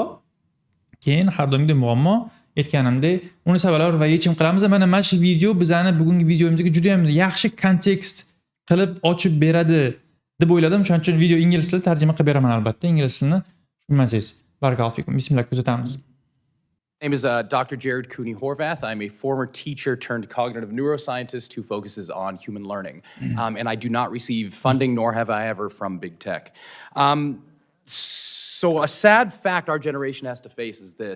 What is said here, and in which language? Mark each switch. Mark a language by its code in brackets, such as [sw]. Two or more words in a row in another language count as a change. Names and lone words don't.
[uz] Keyin har doimgidek muammo aytganimdek uni sabablari va yechim qilamiz. Mana shu video bizning bugungi videomizga juda ham yaxshi kontekst qilib ochib beradi deb o'yladim. Shuning uchun video ingliz tilida tarjima qilib beraman albatta. Ingliz tilini tushunmasangiz. [ar] بارك الله فيكم. بسم الله, kuzatamiz. [en] My name is Dr. Jared Cooney Horvath. I'm a former teacher turned cognitive neuroscientist who focuses on human learning. And I do not receive funding, nor have I ever, from big tech. So a sad fact our generation has to face is this.